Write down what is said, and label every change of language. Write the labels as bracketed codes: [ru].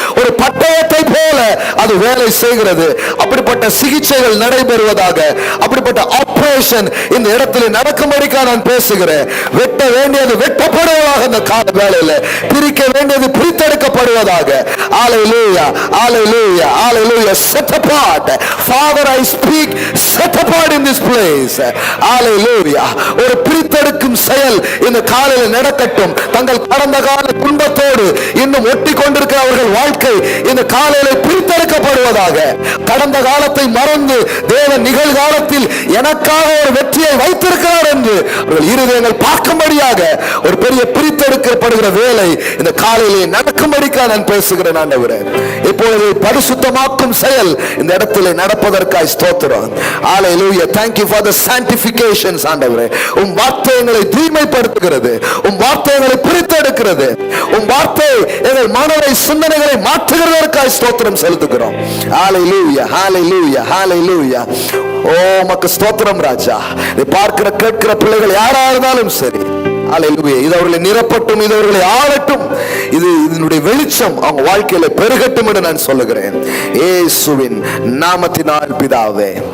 [ta] ஒரு பட்டயத்தை போல அது வேலை செய்கிறது. அப்படிப்பட்ட சிகிச்சைகள் நடைபெறுவதாக, அப்படிப்பட்ட ஆபரேஷன் இந்த இடத்துல நடக்கும்படிக்காக நான் பேசுகிறேன். வெட்ட வேண்டியது வெட்டப்படுவதாக, இந்த கால வேளையில பிரிக்க வேண்டியது பிரித்தெடுக்கப்படுவதாக. ஹல்லேலூயா, ஹல்லேலூயா, ஹல்லேலூயா. [en] Set apart, Father, I speak, set apart in this place. [ta] ஹல்லேலூயா. ஒரு பிரித்தெடுக்கும் செயல் இந்த காலையில் நடக்கட்டும். தங்கள் கடந்த கால துன்பத்தோடு இன்னும் ஒட்டி கொண்டிருக்கிற அவர்கள் வாழ்க்கை இந்த காலையில் பிரித்தெடுக்கப்படுவதாக. கடந்த காலத்தை மறந்து தேவன் நிகழ்காலத்தில் எனக்காக ஒரு வெற்றியை வைத்திருக்கிறார் என்று அவர்கள் இருதயங்கள் பார்க்கும்படியாக ஒரு பெரிய பிரித்தெடுக்கப்படுகிற வேலை இந்த காலையிலே நடக்கும்படிக்காக நான் பேசுகிறேன் ஆண்டவரே. இப்பொழுது பரிசுத்தமாக்கும் செயல் இந்த இடத்திலே நடப்பதற்காய் ஸ்தோத்திரம். ஹல்லேலூயா. [en] Thank you for the sanctifications ஆண்டவரே. [ta] உம் வார்த்தை எங்களை தூய்மைப்படுத்துகிறது, உம் வார்த்தை எங்களை பிரித்தெடுக்கிறது, உம் வார்த்தை எங்கள் மனதை சிந்தனைகளை மாற்றுகிறதற்காய் ஸ்தோத்திரம் செலுத்துகிறோம். ஹல்லேலூயா, ஹல்லேலூயா, ஹல்லேலூயா. ஓ மக்கு ஸ்தோத்திரம் ராஜா. இதை பார்க்கிற கேட்கிற பிள்ளைகள் யாரா இருந்தாலும் சரி, ஹல்லேலூயா, இது அவர்களை நிரப்பட்டும், இது அவர்களை ஆளட்டும், இது இதனுடைய வெளிச்சம் அவங்க வாழ்க்கையில பெருகட்டும் என்று நான் சொல்லுகிறேன் இயேசுவின் நாமத்தினால் பிதாவே.